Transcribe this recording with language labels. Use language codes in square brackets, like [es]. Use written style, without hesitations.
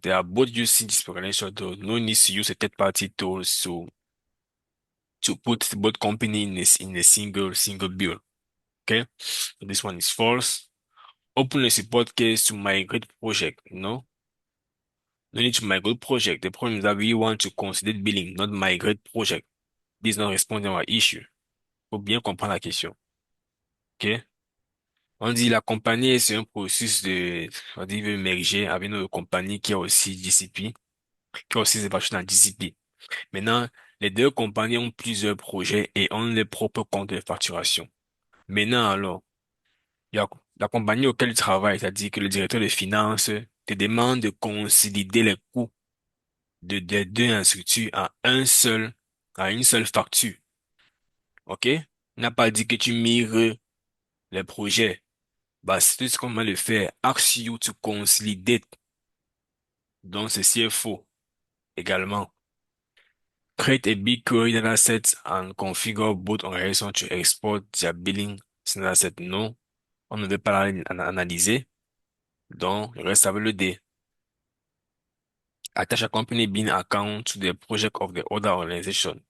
[en] They are both using GCP organization, though no need to use a third-party tool to put both company in a single bill. Okay? So this one is false. Open a support case to migrate project. No need to migrate project. The problem is that we want to consider billing, not migrate project. This is not responding à our issue. [fr] Faut bien comprendre la question. OK? On dit la compagnie, c'est un processus on dit, de merger avec une autre compagnie qui a aussi GCP, qui a aussi des versions dans GCP. Maintenant, les deux compagnies ont plusieurs projets et ont leurs propres comptes de facturation. Maintenant, alors, il y a la compagnie auquel tu travailles, c'est-à-dire que le directeur de finances te demande de consolider les coûts des deux instituts à une seule facture. OK? Il n'a pas dit que tu mires les projets. Bah, c'est ce qu'on va le faire. [en] Ask you to consolidate. [fr] Donc, ceci est faux également. [en] Create a BigQuery dataset and configure both organizations to export their billing dataset. [fr] Non, on ne veut pas analyser. Donc, il reste avec le D. [en] Attach a company billing account to the project of the other organization.